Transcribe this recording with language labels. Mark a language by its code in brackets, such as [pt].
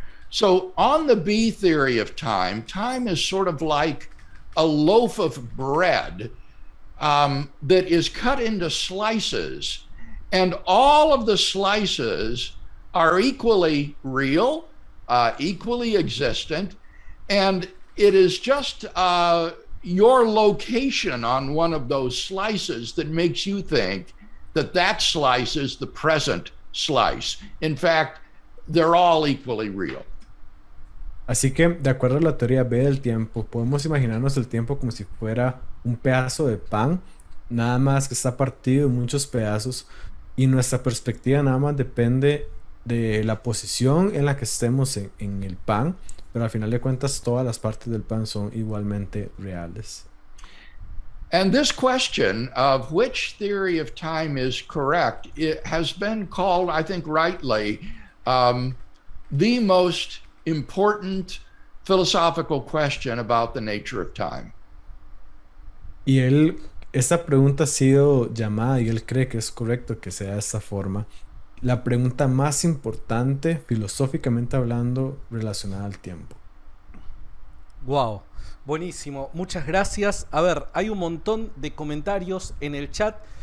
[en] So on the B theory of time, time is sort of like a loaf of bread that is cut into slices, and all of the slices are equally real, equally existent, and it is just your location on one of those slices that makes you think that that slice is the present slice. In fact, they're all equally real. [es] Así que, de acuerdo a la teoría B del tiempo, podemos imaginarnos el tiempo como si fuera un pedazo de pan, nada más que está partido en muchos pedazos, y nuestra perspectiva nada más depende de la posición en la que estemos en el pan, pero al final de cuentas todas las partes del pan son igualmente reales. [en] And this question of which theory of time is correct, it has been called, I think rightly, the most important philosophical question about the nature of time. [es] Y esta pregunta ha sido llamada, y él cree que es correcto que sea de esta forma, la pregunta más importante, filosóficamente hablando, relacionada al tiempo. Wow, buenísimo, muchas gracias. A ver, hay un montón de comentarios en el chat.